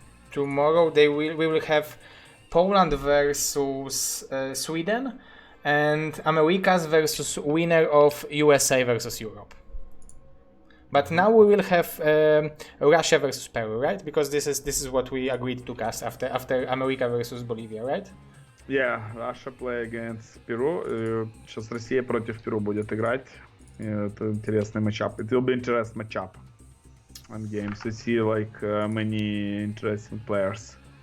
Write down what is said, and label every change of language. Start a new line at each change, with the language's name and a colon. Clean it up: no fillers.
English: Tomorrow we will have Poland versus Sweden, and Americas versus winner of USA versus Europe. But now we will have Russia versus Peru, right? Because this is what we agreed to cast after America versus Bolivia, right? Yeah, Russia play against Peru.
Russian: Сейчас Россия против Перу будет играть. Это интересный матчап.
English: It will be interesting matchup on games. You see like many interesting players.